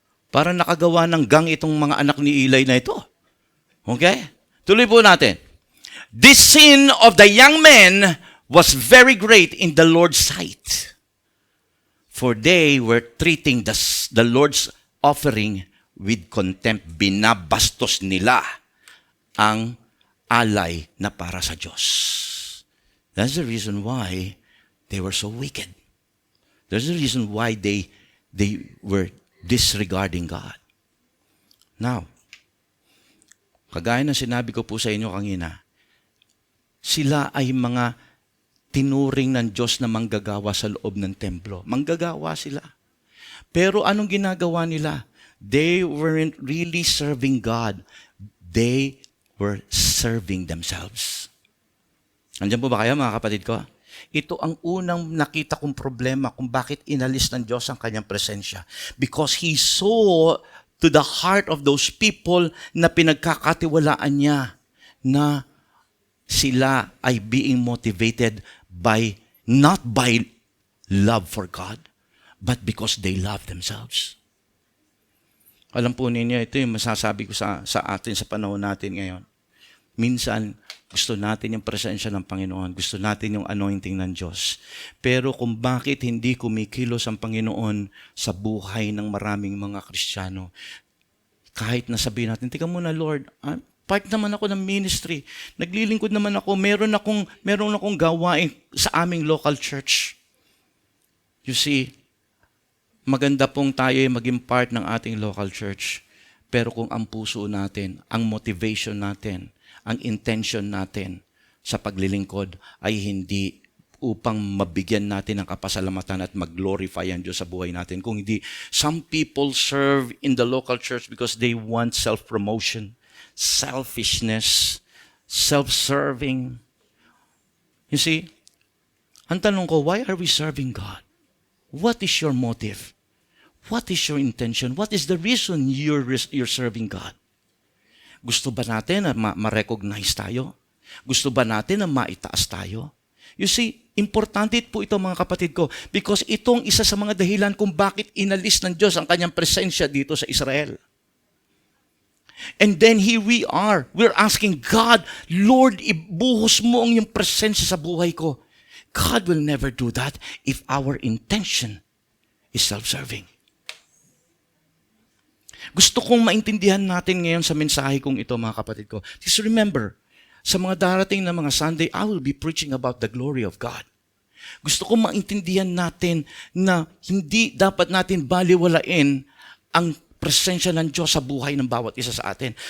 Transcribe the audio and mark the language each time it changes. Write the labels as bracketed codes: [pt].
[tl] Para nakagawa ng gang itong mga anak ni Eli na ito. Okay? Tuloy po natin. [en] This sin of the young men was very great in the Lord's sight. For they were treating the Lord's offering with contempt. [tl] Binabastos nila ang alay na para sa Diyos. [en] That's the reason why they were so wicked. There's a reason why they They were disregarding God. [tl] Now, kagaya ng sinabi ko po sa inyo kanina, sila ay mga tinuring ng Diyos na manggagawa sa loob ng templo. Manggagawa sila. Pero anong ginagawa nila? [en] They weren't really serving God. They were serving themselves. [tl] Andiyan po ba kayo, mga kapatid ko? Ito ang unang nakita kong problema kung bakit inalis ng Diyos ang kanyang presensya. [en] Because He saw to the heart of those people [tl] na pinagkakatiwalaan niya na sila ay [en] being motivated by, not by love for God, but because they love themselves. [tl] Alam po ninyo, ito yung masasabi ko sa atin sa panahon natin ngayon. Minsan, gusto natin yung presensya ng Panginoon. Gusto natin yung anointing ng Diyos. Pero kung bakit hindi kumikilos ang Panginoon sa buhay ng maraming mga Kristiyano, kahit nasabihin natin, tika muna Lord, part naman ako ng ministry. Naglilingkod naman ako. Meron akong gawain sa aming local church. [en] You see, [tl] maganda pong tayo ay maging part ng ating local church. Pero kung ang puso natin, ang motivation natin, ang intention natin sa paglilingkod ay hindi upang mabigyan natin ng kapasalamatan at mag-glorify ang Diyos sa buhay natin. Kung hindi, [en] some people serve in the local church because they want self-promotion, selfishness, self-serving. You see, [tl] ang tanong ko, [en] why are we serving God? What is your motive? What is your intention? What is the reason you're serving God? [tl] Gusto ba natin na ma-recognize tayo? Gusto ba natin na maitaas tayo? [en] You see, [tl] importante po ito mga kapatid ko because itong isa sa mga dahilan kung bakit inalis ng Diyos ang kanyang presensya dito sa Israel. [en] And then here we are. We're asking God, Lord, [tl] ibuhos mo ang iyong presensya sa buhay ko. [en] God will never do that if our intention is self-serving. [tl] Gusto kong maintindihan natin ngayon sa mensahe kong ito, mga kapatid ko. [en] Just remember, [tl] sa mga darating na mga [en] Sunday, I will be preaching about the glory of God. [tl] Gusto kong maintindihan natin na hindi dapat natin baliwalain ang presensya ng Diyos sa buhay ng bawat isa sa atin.